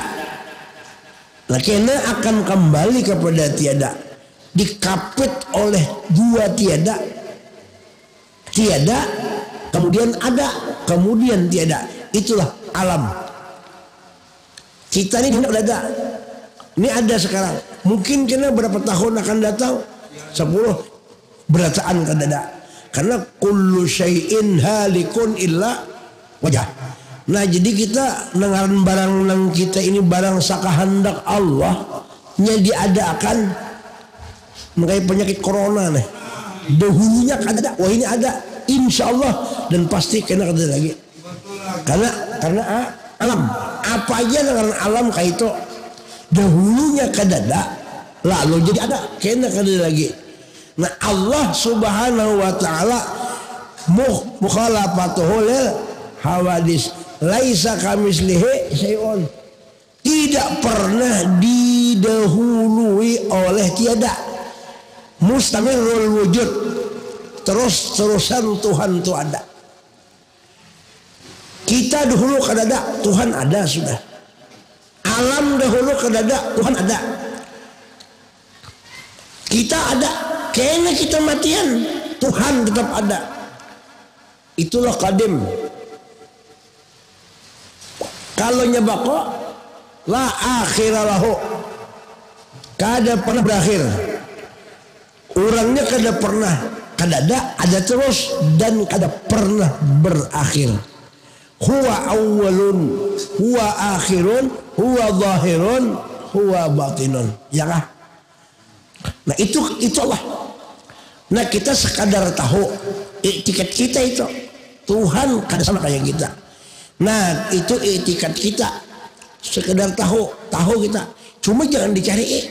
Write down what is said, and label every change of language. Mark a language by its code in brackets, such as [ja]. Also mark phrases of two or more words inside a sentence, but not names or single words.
[id] Nah, karena akan kembali kepada tiada, dikapit oleh dua tiada, kemudian ada, kemudian tiada. Itulah alam. Kita ini tidak ada, ini ada sekarang. Mungkin kena berapa tahun akan datang? 10 berataan kan ada. Karena [ar] كل شيء هالك إلا وجه. [bjn] Nah, jadi kita nengaran barang nang kita ini barang sakahandak Allah nya diadakan. [id] Mengenai penyakit corona nih, dahulunya kan ada, wah ini ada, [ar] إن شاء الله, [id] dan pasti kena ada lagi. Karena alam, apa aja dengan alam kayak itu dahulunya kan ada, lalu jadi ada, kena ada lagi. Nah, [ar] الله سبحانه وتعالى مخالفته للحوادث، ليس كمثله شيء, [id] tidak pernah di didahului oleh tiada. [ar] مستمر الوجود, [id] terus-terusan Tuhan itu ada. [bjn] Kita dahulu kadada, Tuhan ada sudah. Alam dahulu kadada, Tuhan ada. Kita ada, kayaknya kita matian, Tuhan tetap ada. [id] Itulah qadim. [bjn] Kalau nyebako [ar] لا آخر له, [bjn] kada pernah berakhir. Orangnya kada pernah, kadada ada terus dan kada pernah berakhir. [ar] هو أول، هو آخر، هو ظاهر، هو باطن. [id] Ya kah? Nah itu Allah. [bjn] Nah kita sekadar tahu etikat kita itu Tuhan kada sama kayak kita. [id] Nah itu etikat kita, sekedar tahu kita. Cuma jangan dicari.